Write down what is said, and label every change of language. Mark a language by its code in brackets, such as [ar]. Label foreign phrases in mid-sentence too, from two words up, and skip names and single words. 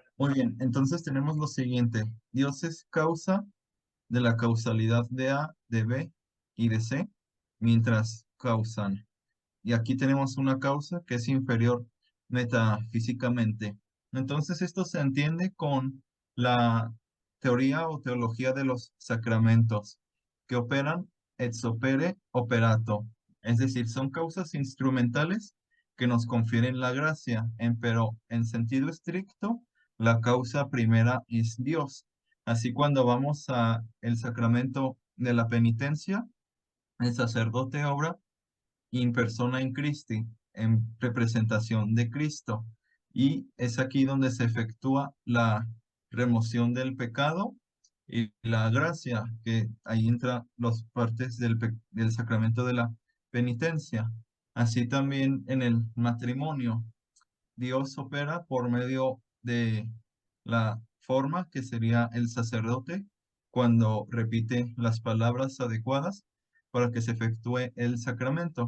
[es] Muy bien, entonces tenemos lo siguiente. Dios es causa de la causalidad de A, de B y de C, mientras causan. Y aquí tenemos una causa que es inferior metafísicamente. Entonces, esto se entiende con la teoría o teología de los sacramentos, que operan [la] ex opere operato, [es] es decir, son causas instrumentales que nos confieren la gracia, pero en sentido estricto, la causa primera es Dios. Así cuando vamos a el sacramento de la penitencia, el sacerdote obra [la] in persona in Christi, [es] en representación de Cristo. Y es aquí donde se efectúa la remoción del pecado y la gracia, que ahí entra las partes del sacramento de la penitencia. Así también en el matrimonio, Dios opera por medio de la forma que sería el sacerdote cuando repite las palabras adecuadas para que se efectúe el sacramento.